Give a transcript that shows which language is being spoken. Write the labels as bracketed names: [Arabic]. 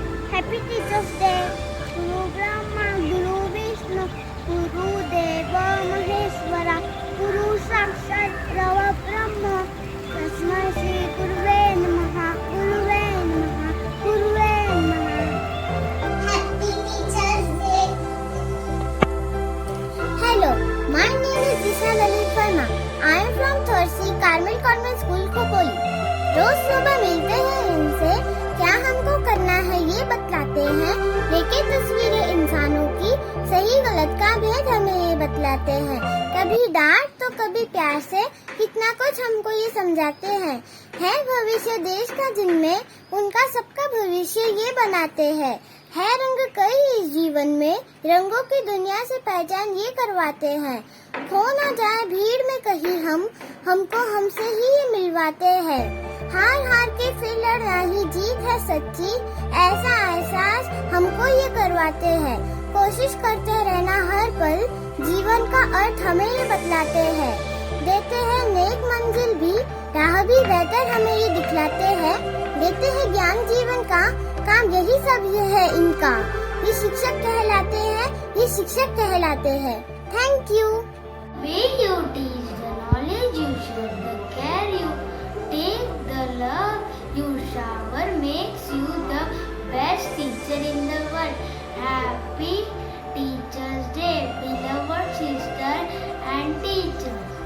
[English] Happy Teachers' Day. [Sanskrit] Guru Brahma, Guru Vishnu, Guru Deva Maheshwara, Guru Sakshat Brahma, Tasmai Shri Guruve Namaha, Guruve Namaha, Guruve Namaha. [English] Happy Teachers' Day. Hello, my name is Disha Lalit Verma. I am from 3rd C Carmel Convent School, Khopoli. [Hindi] रोज सुबह मिलते हैं इनसे, क्या हमको करना है ये बतलाते हैं, लेके तस्वीरें इंसानों की सही गलत का भेद हमें ये बतलाते हैं। कभी डांट तो कभी प्यार से कितना कुछ हमको ये समझाते हैं। है भविष्य देश का जिनमें उनका सबका भविष्य ये बनाते हैं। है रंग कई इस जीवन में, रंगों की दुनिया से पहचान ये करवाते हैं। खो ना जाए भीड़ में कहीं हमको हमसे ही ये मिलवाते हैं। हार के फिर लड़ना ही जीत है सच्ची, ऐसा एहसास हमको ये करवाते हैं। कोशिश करते रहना हर पल, जीवन का अर्थ हमें ये बतलाते हैं। देते हैं नेक मंजिल भी, राह भी बेहतर हमें ये दिखलाते हैं। देते हैं ज्ञान जीवन का, काम यही सब ये है इनका। ये शिक्षक कहलाते हैं, ये शिक्षक कहलाते हैं। [English] Thank you. Way you teach the knowledge, you show the care, you take the love you shower, makes you the best teacher in the world. Happy Teachers' Day, beloved sister and teacher.